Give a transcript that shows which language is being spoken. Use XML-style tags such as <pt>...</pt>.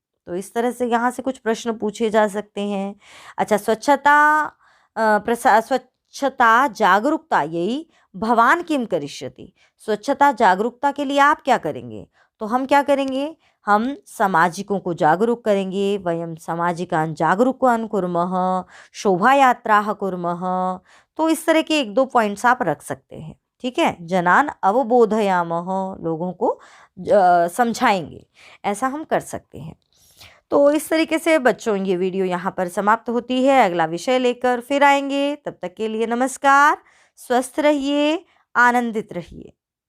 <hi>तो इस तरह से यहाँ से कुछ प्रश्न पूछे जा सकते हैं। अच्छा,</hi> <sa>स्वच्छता जागरूकता यही भवान किम करिष्यति।</sa> <hi>स्वच्छता जागरूकता के लिए आप क्या करेंगे? तो हम क्या करेंगे? हम सामाजिकों को जागरूक करेंगे।</hi> <sa>वयम सामाजिकान् जागरूकान् कुर्मः, शोभा यात्राः कुर्मः।</sa> <hi>तो इस तरह के 1-2 पॉइंट्स आप रख सकते हैं। ठीक है,</hi> <sa>जनान अवबोधयामः,</sa> <hi>लोगों को समझाएंगे, ऐसा हम कर सकते हैं। तो इस तरीके से बच्चों ये वीडियो यहाँ पर समाप्त होती है। अगला विषय लेकर फिर आएंगे। तब तक के लिए नमस्कार, स्वस्थ रहिए, आनंदित रहिए।</hi>